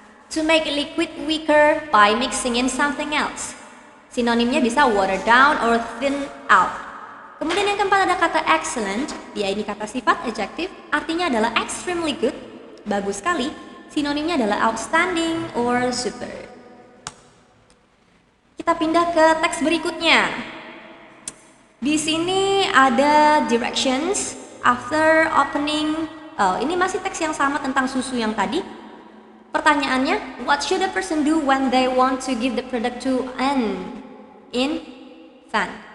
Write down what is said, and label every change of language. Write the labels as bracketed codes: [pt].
[en] To make a liquid weaker by mixing in something else. [id] Sinonimnya bisa [en] water down or thin out. [id] Kemudian yang keempat ada kata excellent, dia ini kata sifat adjective, artinya adalah extremely good, bagus sekali. Sinonimnya adalah [en] outstanding or super. [id] Kita pindah ke teks berikutnya. Di sini ada [en] directions after opening. [id] Ini masih teks yang sama tentang susu yang tadi. Pertanyaannya, [en] what should a person do when they want to give the product to an infant?